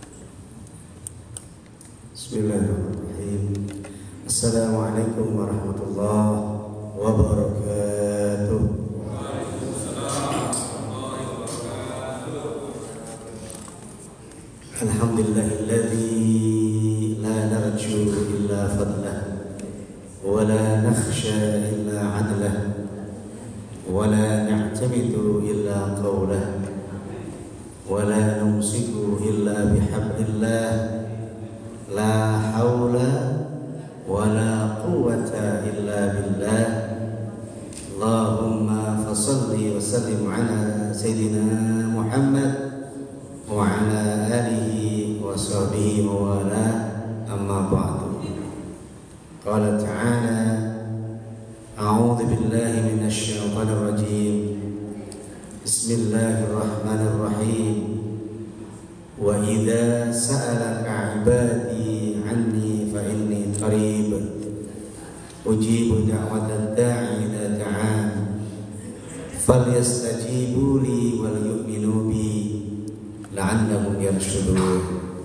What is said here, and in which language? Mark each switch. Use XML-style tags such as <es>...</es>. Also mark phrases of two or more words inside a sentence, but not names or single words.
<ar>بسم الله الرحمن الرحيم. السلام عليكم ورحمة الله وبركاته. الحمد لله الذي لا نرجو إلا فضله ولا نخشى إلا عدله ولا نعتمد إلا قوله ولا نمسك إلا بحبل الله لا حول ولا قوة إلا بالله. اللهم فصل وسلم على سيدنا محمد وعلى آله وصحبه ووالى أما بعد. قال تعالى أعوذ بالله من الشيطان الرجيم. بسم الله الرحمن الرحيم. وإذا سألك عبادي عني فإني قريب أجيب دعوة الداع إذا دعان فليستجيبوا لي وليؤمنوا بي لعلهم يرشدون.</ar>